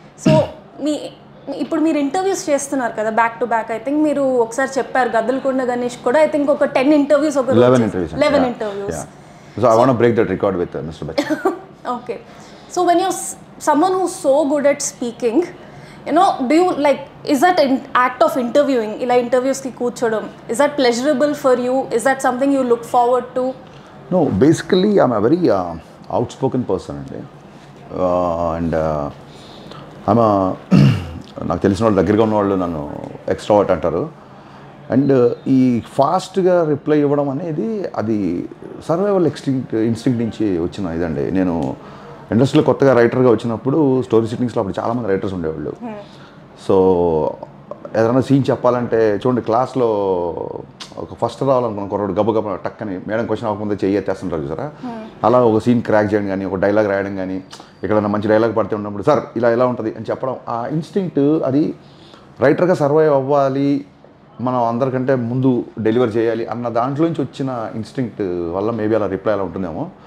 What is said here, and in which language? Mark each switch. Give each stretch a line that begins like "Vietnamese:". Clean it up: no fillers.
Telugu: So, ఇప్పుడు మీరు interviews చేస్తున్నారు కదా back to back.
English: I think
Telugu: మీరు ఒకసారి చెప్పారు గద్దలకొండ గణేష్ కూడా ఐ థింక్ ఒక 10 ఇంటర్వ్యూస్ ఒక 11 interviews.
English: So I want to break that record with Mr. Bachchan. Okay. So when you're someone who's so good at speaking, do you like, is that an act of interviewing,
Telugu: ila interviews ki కూర్చోడం,
English: is that pleasurable for you? Is that something you look forward to? No, basically I'm a very outspoken person and I'm a
Telugu: నాకు తెలిసిన వాళ్ళు దగ్గరగా ఉన్న వాళ్ళు నన్ను extrovert అంటారు. And ఈ ఫాస్ట్గా రిప్లై ఇవ్వడం అనేది అది సర్వైవల్ ఇన్స్టింక్ట్ నుంచి వచ్చిన ఇదండి. నేను ఇండస్ట్రీలో కొత్తగా రైటర్గా వచ్చినప్పుడు స్టోరీ సిట్టింగ్స్లో అప్పుడు చాలామంది రైటర్స్ ఉండేవాళ్ళు. సో ఏదైనా సీన్ చెప్పాలంటే చూడండి, క్లాస్లో ఒక ఫస్ట్ రావాలనుకున్న కుర్రాడు గబగబ టక్కని మేడం క్వశ్చన్ అవ్వకముందే చెయ్యేస్తుంటారు చూసారా, అలా ఒక సీన్ క్రాక్ చేయడం కానీ, ఒక డైలాగ్ రాయడం కానీ, ఎక్కడైనా మంచి డైలాగ్ పడితే ఉన్నప్పుడు సార్ ఇలా ఉంటుంది అని చెప్పడం, ఆ ఇన్స్టింక్ట్ అది రైటర్గా సర్వైవ్ అవ్వాలి, మనం అందరికంటే ముందు డెలివర్ చేయాలి అన్న దాంట్లో నుంచి వచ్చిన ఇన్స్టింక్ట్ వల్ల మేబీ అలా రిప్లై అలా ఉంటుందేమో.